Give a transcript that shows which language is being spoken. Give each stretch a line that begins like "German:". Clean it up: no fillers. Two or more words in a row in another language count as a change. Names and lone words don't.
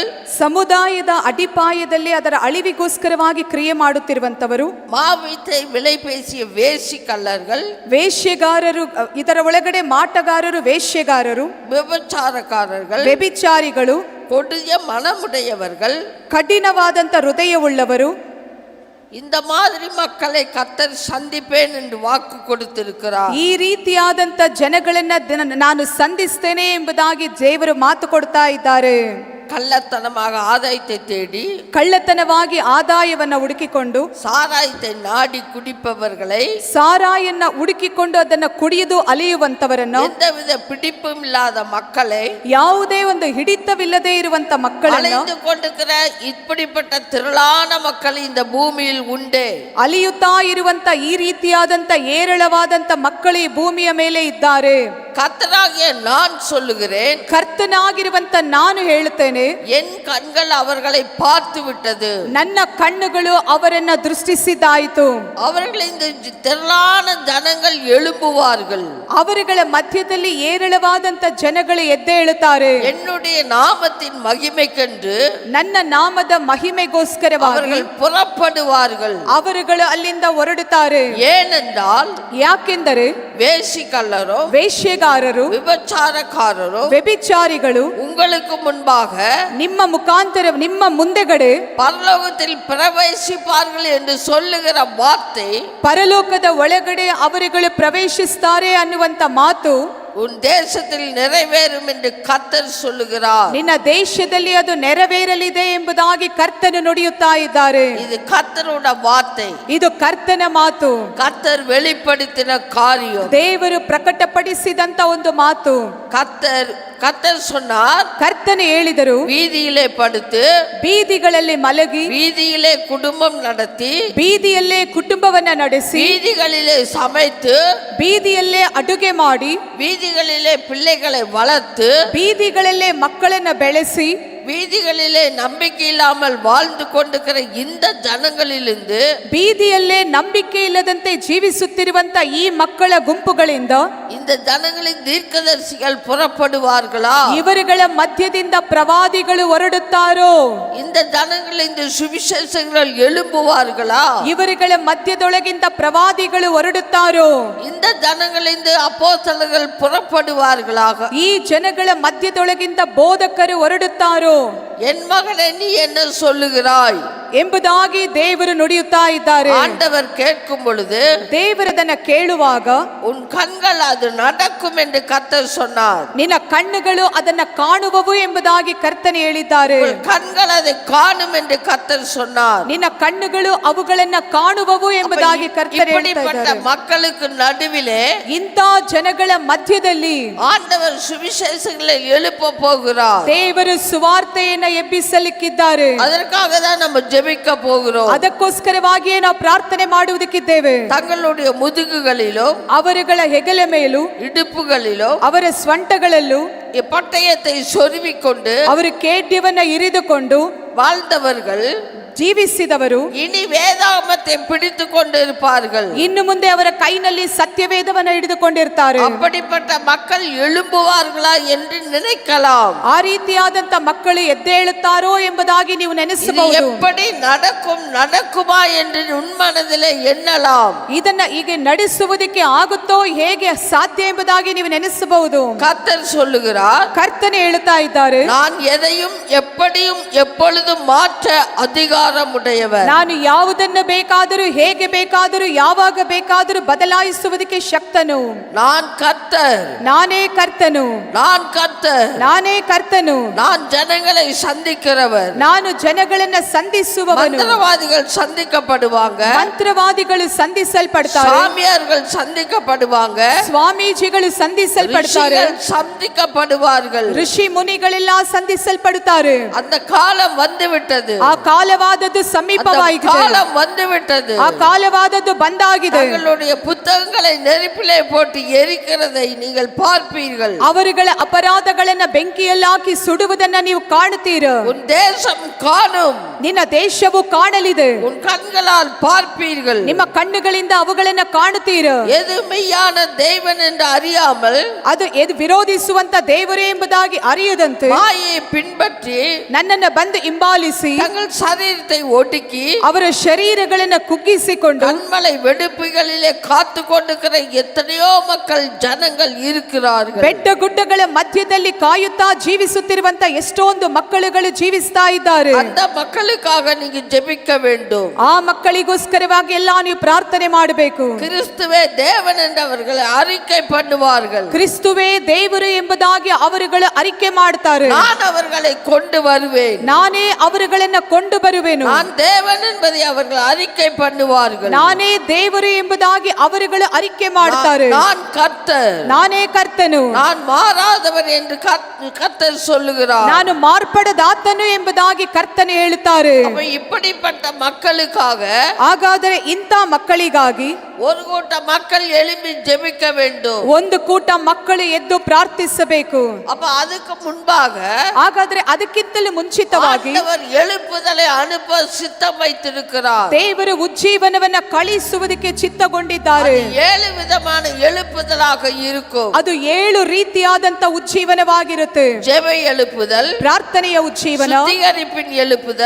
Kannada: ಸಮುದಾಯದ ಅಡಿಪಾಯದಲ್ಲಿ ಅದರ ಅಳಿವಿಗೋಸ್ಕರವಾಗಿ ಕ್ರಿಯೆ ಮಾಡುತ್ತಿರುವಂತವರು,
Tamil: மாவீட்டை விலை பேசிய வேசி கள்ளர்கள்,
Kannada: ವೇಶ್ಯೆಗಾರರು, ಇದರ ಒಳಗಡೆ ಮಾಟಗಾರರು, ವೇಶ್ಯೆಗಾರರು,
Tamil: விபச்சாரக்காரர்கள்,
Kannada: ವ್ಯಭಿಚಾರಿಗಳು,
Tamil: கொடிய மனமுடையவர்கள்,
Kannada: ಕಠಿಣವಾದಂತ ಹೃದಯವುಳ್ಳವರು,
Tamil: இந்த மாதிரி மக்களை கர்த்தர் சந்திப்பேன் என்று வாக்கு கொடுத்திருக்கிறார்.
Kannada: ಈ ರೀತಿಯಾದಂತ ಜನಗಳನ್ನ ನಾನು ಸಂಧಿಸ್ತೇನೆ ಎಂಬುದಾಗಿ ದೇವರು ಮಾತು ಕೊಡ್ತಾ ಇದ್ದಾರೆ.
Tamil: கள்ளத்தனமாக ஆதாயத்தை தேடி,
Kannada: ಕಳ್ಳತನವಾಗಿ ಆದಾಯವನ್ನ ಹುಡುಕಿಕೊಂಡು,
Tamil: சாராயத்தை நாடி குடிப்பவர்களை,
Kannada: ಸಾರಾಯನ್ನ ಹುಡುಕಿಕೊಂಡು ಅದನ್ನ ಕುಡಿಯುವುದು ಅಲಿಯುವಂತವರನ್ನು,
Tamil: எந்தவித பிடிப்பும் இல்லாத மக்களை,
Kannada: ಯಾವುದೇ ಒಂದು ಹಿಡಿತವಿಲ್ಲದೆ ಇರುವಂತ ಮಕ್ಕಳನ್ನು,
Tamil: அலைந்து கொண்டிருக்கிற இப்படிப்பட்ட திரளான மக்கள் இந்த பூமியில் உண்டே.
Kannada: ಅಲಿಯುತ್ತಾ ಇರುವಂತ ಈ ರೀತಿಯಾದಂತ ಏರಳವಾದಂತ ಮಕ್ಕಳು ಈ ಭೂಮಿಯ ಮೇಲೆ ಇದ್ದಾರೆ.
Tamil: கர்த்தராகிய நான் சொல்லுகிறேன்,
Kannada: ಕರ್ತನಾಗಿರುವಂತ ನಾನು ಹೇಳುತ್ತೇನೆ,
Tamil: என் கண்கள் அவர்களை பார்த்து விட்டது.
Kannada: ನನ್ನ ಕಣ್ಣುಗಳು ಅವರನ್ನ ದೃಷ್ಟಿಸಿದ್ದಾಯಿತು.
Tamil: அவர்கள் இந்த திரளான ஜனங்கள் எழும்புவார்கள்.
Kannada: ಅವರುಗಳ ಮಧ್ಯದಲ್ಲಿ ಏರಳವಾದಂತ ಜನಗಳು ಎದ್ದೇಳುತ್ತಾರೆ.
Tamil: என்னுடைய நாமத்தின் மகிமைக்கென்று
Kannada: ನನ್ನ ನಾಮದ ಮಹಿಮೆಗೋಸ್ಕರವಾಗಿ
Tamil: அவர்கள் புறப்படுவார்கள்.
Kannada: ಅವರುಗಳು ಅಲ್ಲಿಂದ ಹೊರಡುತ್ತಾರೆ.
Tamil: ஏனென்றால்
Kannada: ಯಾಕೆಂದರೆ
Tamil: வேசிக்கல்லரோ,
Kannada: ವೇಶ್ಯೆಗಾರರು,
Tamil: விபச்சாரக்காரரோ,
Kannada: ವ್ಯಭಿಚಾರಿಗಳು
Tamil: உங்களுக்கு முன்பாக
Kannada: ನಿಮ್ಮ ಮುಖಾಂತರ ನಿಮ್ಮ ಮುಂದೆಗಡೆ
Tamil: பரலோகத்தில் பிரவேசிப்பார்கள் என்று சொல்லுகிற வார்த்தை
Kannada: ಪರಲೋಕದ ಒಳಗಡೆ ಅವರುಗಳು ಪ್ರವೇಶಿಸುತ್ತಾರೆ ಅನ್ನುವಂತ ಮಾತು
Tamil: உன் தேசத்தில் நிறைவேறும் என்று கர்த்தர் சொல்லுகிறார்.
Kannada: ನಿನ್ನ ದೇಶದಲ್ಲಿ ಅದು ನೆರವೇರಲಿದೆ ಎಂಬುದಾಗಿ ಕರ್ತನು ನುಡಿಯುತ್ತಾ ಇದ್ದಾರೆ.
Tamil: இது கர்த்தரோட வார்த்தை.
Kannada: ಇದು ಕರ್ತನ ಮಾತು.
Tamil: கர்த்தர் வெளிப்படுத்தின காரியம்.
Kannada: ದೇವರು ಪ್ರಕಟಪಡಿಸಿದಂತ ಒಂದು ಮಾತು.
Tamil: கர்த்தர் சொன்னார்,
Kannada: ಕರ್ತನು ಹೇಳಿದರು,
Tamil: வீதியிலே படுத்து
Kannada: ಬೀದಿಗಳಲ್ಲಿ ಮಲಗಿ
Tamil: வீதியிலே குடும்பம் நடத்தி
Kannada: ಬೀದಿಯಲ್ಲೇ ಕುಟುಂಬವನ್ನ ನಡೆಸಿ
Tamil: வீதிகளிலே சமைத்து
Kannada: ಬೀದಿಯಲ್ಲೇ ಅಡುಗೆ ಮಾಡಿ
Tamil: வீதிகளிலே பிள்ளைகளை வளர்த்து
Kannada: ಬೀದಿಗಳಲ್ಲೇ ಮಕ್ಕಳನ್ನ ಬೆಳೆಸಿ
Tamil: வீதிகளிலே நம்பிக்கை இல்லாமல் வாழ்ந்து கொண்டிருக்கிற இந்த ஜனங்களிலிருந்து
Kannada: ಬೀದಿಯಲ್ಲೇ ನಂಬಿಕೆ ಇಲ್ಲದಂತೆ ಜೀವಿಸುತ್ತಿರುವಂತ ಈ ಮಕ್ಕಳ ಗುಂಪುಗಳಿಂದ
Tamil: இந்த ஜனங்களின் தீர்க்கதரிசிகள் புறப்படுவார்களா?
Kannada: ಇವರುಗಳ ಮಧ್ಯದಿಂದ ಪ್ರವಾದಿಗಳು ಹೊರಡುತ್ತಾರೋ?
Tamil: இந்த ஜனங்களின் சுவிசேஷங்கள் எழும்புவார்களா?
Kannada: ಇವರುಗಳ ಮಧ್ಯದೊಳಗಿಂದ ಪ್ರವಾದಿಗಳು ಹೊರಡುತ್ತಾರೋ?
Tamil: இந்த ஜனங்களின் அப்போஸ்தலர்கள் புறப்படுவார்களாக?
Kannada: ಈ ಜನಗಳ ಮಧ್ಯದೊಳಗಿಂದ ಬೋಧಕರು ಹೊರಡುತ್ತಾರೋ?
Tamil: என் மகனே, நீ என்ன சொல்லுகிறாய்
Kannada: ಎಂಬುದಾಗಿ ದೇವರು ನುಡಿಯುತ್ತಾ ಇದ್ದಾರೆ.
Tamil: ஆண்டவர் கேட்கும் பொழுது,
Kannada: ದೇವರದನ್ನ ಕೇಳುವಾಗ,
Tamil: உன் கண்கள் அது நடக்கும் என்று கர்த்தர் சொன்னார்.
Kannada: ನಿನ್ನ ಕಣ್ಣುಗಳು ಅದನ್ನ ಕಾಣುವವು ಎಂಬುದಾಗಿ ಕರ್ತನೆ ಹೇಳಿದ್ದಾರೆ.
Tamil: உன் கண்கள் அதை காணும் என்று கர்த்தர் சொன்னார்.
Kannada: ನಿನ್ನ ಕಣ್ಣುಗಳು ಅವುಗಳನ್ನ ಕಾಣುವವು ಎಂಬುದಾಗಿ ಕರ್ತನೆ
Tamil: இப்படிப்பட்ட மக்களுக்கு நடுவிலே
Kannada: ಇಂಥ ಜನಗಳ ಮಧ್ಯದಲ್ಲಿ
Tamil: ஆண்டவர் சுவிசேஷங்களை எழுப்ப போகிறார்.
Kannada: ದೇವರು ಸುವಾರ್ತೆಯನ್ನ ಎಬ್ಬಿಸಲಿಕ್ಕಿದ್ದಾರೆ.
Tamil: அதற்காக தான் நம்ம ஜெபிக்க போகிறோம்.
Kannada: ಅದಕ್ಕೋಸ್ಕರವಾಗಿಯೇ ನಾವು ಪ್ರಾರ್ಥನೆ ಮಾಡುವುದಕ್ಕಿದ್ದೇವೆ.
Tamil: தங்களுடைய முதுகுகளிலும்
Kannada: ಅವರುಗಳ ಹೆಗಲ ಮೇಲೂ
Tamil: இடுப்புகளிலும்
Kannada: ಅವರ ಸ್ವಂಟಗಳಲ್ಲೂ
Tamil: பட்டயத்தை சொருவிக்கொண்டு
Kannada: ಅವರು ಖೇಡ್ಯವನ್ನ ಇರಿದುಕೊಂಡು
Tamil: வாழ்ந்தவர்கள்
Kannada: ಜೀವಿಸಿದವರು
Tamil: இனி வேதாகமத்தை பிடித்து கொண்டிருப்பார்கள்.
Kannada: ಇನ್ನು ಮುಂದೆ ಅವರ ಕೈನಲ್ಲಿ ಸತ್ಯವೇದವನ್ನು ಹಿಡಿದುಕೊಂಡಿರ್ತಾರೆ.
Tamil: அப்படிப்பட்ட மக்கள் எழும்புவார்களா என்று நினைக்கலாம்.
Kannada: ಆ ರೀತಿಯಾದಂತ ಮಕ್ಕಳು ಎದ್ದೇಳುತ್ತಾರೋ ಎಂಬುದಾಗಿ ನೀವು
Tamil: இது
Kannada: ನೆನೆಸಬಹುದು.
Tamil: எப்படி நடக்குமா என்று உன் மனதிலே எண்ணலாம்.
Kannada: ಇದನ್ನ ಈಗ ನಡೆಸುವುದಕ್ಕೆ ಆಗುತ್ತೋ ಹೇಗೆ ಸಾಧ್ಯ ಎಂಬುದಾಗಿ ನೀವು ನೆನೆಸಬಹುದು.
Tamil: கர்த்தர் சொல்லுகிறார்,
Kannada: ಕರ್ತನೆ ಹೇಳುತ್ತಾ ಇದ್ದಾರೆ,
Tamil: நான் எதையும் எப்படியும் எப்பொழுதும் மாற்ற அதிகாரம் ಉடைಯவர்.
Kannada: ನಾನು ಯಾವುದನ್ನು ಬೇಕಾದರೂ ಹೇಗೆ ಬೇಕಾದರೂ ಯಾವಾಗ ಬೇಕಾದರೂ ಬದಲಾಯಿಸುವುದಕ್ಕೆ ಶಕ್ತನು.
Tamil: நான் கர்த்தர்,
Kannada: ನಾನೇ ಕರ್ತನು,
Tamil: நான் கர்த்தர்,
Kannada: ನಾನೇ ಕರ್ತನು,
Tamil: நான் ஜனங்களை சந்திக்கிறவர்.
Kannada: ನಾನು ಜನಗಳನ್ನ ಸಂಧಿಸುವವನು.
Tamil: மந்திரவாதிகள் சந்திக்கப்படுவாங்க,
Kannada: ಮಂತ್ರವಾದಿಗಳು ಸಂಧಿಸಲ್ಪಡ್ತಾರೆ,
Tamil: சாமியார்கள் சந்திக்கப்படுவாங்க,
Kannada: ಸ್ವಾಮೀಜಿಗಳು ಸಂಧಿಸಲ್ಪಡ್ತಾರೆ,
Tamil: ரிஷிகள் சந்திக்கப்படுவார்கள்.
Kannada: ಋಷಿ ಮುನಿಗಳೆಲ್ಲ ಸಂಧಿಸಲ್ಪಡುತ್ತಾರೆ.
Tamil: அந்த காலம் வந்துவிட்டது.
Kannada: ಆ ಕಾಲವಾದದ್ದು ಸಮೀಪವಾಗಿದೆ.
Tamil: காலம் வந்துவிட்டது.
Kannada: ಆ ಕಾಲವಾದದ್ದು ಬಂದಾಗಿದೆ.
Tamil: தங்களுடைய புத்தகங்களை நெருப்பிலே போட்டு எரிக்கிறதை நீங்கள் பார்ப்பீர்கள்.
Kannada: ಅವರುಗಳ ಅಪರಾಧಗಳನ್ನ ಬೆಂಕಿಯಲ್ಲಿ ಹಾಕಿ ಸುಡುವುದನ್ನ ನೀವು ಕಾಣುತ್ತೀರ.
Tamil: உன் தேசம் காணும்.
Kannada: ನಿನ್ನ ದೇಶವು ಕಾಣಲಿದೆ.
Tamil: உன் கண்களால் பார்ப்பீர்கள்.
Kannada: ನಿಮ್ಮ ಕಣ್ಣುಗಳಿಂದ ಅವುಗಳನ್ನ ಕಾಣುತ್ತೀರ.
Tamil: எது மெய்யான தேவன் என்று அறியாமல்
Kannada: ಅದು ವಿರೋಧಿಸುವಂತ ದೇವರೇ ಎಂಬುದಾಗಿ ಅರಿಯದಂತೆ
Tamil: மாயை பின்பற்றி
Kannada: ನನ್ನನ್ನ ಬಂದು ಹಿಂಬಾಲಿಸಿ
Tamil: தங்கள் சரீரத்தை ஒடுக்கி
Kannada: ಅವರ ಶರೀರಗಳನ್ನ ಕುಗ್ಗಿಸಿಕೊಂಡು
Tamil: கண்மலை வெடுப்புகளிலே காத்து கொண்டிருக்கிற எத்தனையோ மக்கள் ஜனங்கள் இருக்கிறார்கள்.
Kannada: ಬೆಟ್ಟ ಗುಡ್ಡಗಳ ಮಧ್ಯದಲ್ಲಿ ಕಾಯುತ್ತಾ ಜೀವಿಸುತ್ತಿರುವಂತ ಎಷ್ಟೊಂದು ಮಕ್ಕಳುಗಳು ಜೀವಿಸ್ತಾ ಇದ್ದಾರೆ.
Tamil: அந்த மக்களுக்காக நீங்க ஜெபிக்க வேண்டும்.
Kannada: ಆ ಮಕ್ಕಳಿಗೋಸ್ಕರವಾಗಿ ಎಲ್ಲ ನೀವು ಪ್ರಾರ್ಥನೆ ಮಾಡಬೇಕು.
Tamil: கிறிஸ்துவே தேவன் என்று அவர்களை அறிக்கை பண்ணுவார்கள்.
Kannada: ಕ್ರಿಸ್ತುವೇ ದೇವರು ಎಂಬುದಾಗಿ ಅವರುಗಳು ಅರಿಕೆ ಮಾಡ್ತಾರೆ.
Tamil: நான் அவர்களை கொண்டு வருவேன்.
Kannada: ನಾನೇ ಅವರುಗಳನ್ನ ಕೊಂಡು ಬರುವೆನು.
Tamil: நான் தேவன் என்பதை அவர்கள் அறிக்கை பண்ணுவார்கள்.
Kannada: ನಾನೇ ದೇವರು ಎಂಬುದಾಗಿ ಅವರುಗಳು ಅರಿಕೆ ಮಾಡುತ್ತಾರೆ.
Tamil: நான் கர்த்தர்,
Kannada: ನಾನೇ ಕರ್ತನು,
Tamil: நான் மாறாதவர் என்று கர்த்தர் சொல்லுகிறார்.
Kannada: ನಾನು ಮಾರ್ಪಡದಾತನು ಎಂಬುದಾಗಿ ಕರ್ತನು ಹೇಳುತ್ತಾರೆ.
Tamil: அப்ப இப்படிப்பட்ட மக்களுக்காக
Kannada: ಹಾಗಾದರೆ ಇಂಥ ಮಕ್ಕಳಿಗಾಗಿ
Tamil: ஒரு கூட்ட மக்கள் எழும்பி ஜெபிக்க வேண்டும்.
Kannada: ಒಂದು ಕೂಟ ಮಕ್ಕಳು ಎದ್ದು ಪ್ರಾರ್ಥಿಸಬೇಕು.
Tamil: அப்ப அதுக்கு முன்பாக
Kannada: ಹಾಗಾದ್ರೆ ಅದಕ್ಕಿಂತಲೂ ಮುಂಚಿತವಾಗಿ
Tamil: ஆண்டவர் எழுப்புதலை அனுப்ப சித்தம் வைத்திருக்கிறார்.
Kannada: ದೇವರು ಉಜ್ಜೀವನವನ್ನ ಕಳಿಸುವುದಕ್ಕೆ ಚಿತ್ತಗೊಂಡಿದ್ದಾರೆ.
Tamil: 7 விதமான எழுப்புதலாக இருக்கும்.
Kannada: ಅದು 7 ರೀತಿಯಾದಂತ ಉಜ್ಜೀವನವಾಗಿರುತ್ತೆ.
Tamil: ஜெப எழுப்புதல்,
Kannada: ಪ್ರಾರ್ಥನೆಯ ಉಜ್ಜೀವನ,
Tamil: சுத்திகரிப்பின் எழுப்புதல்,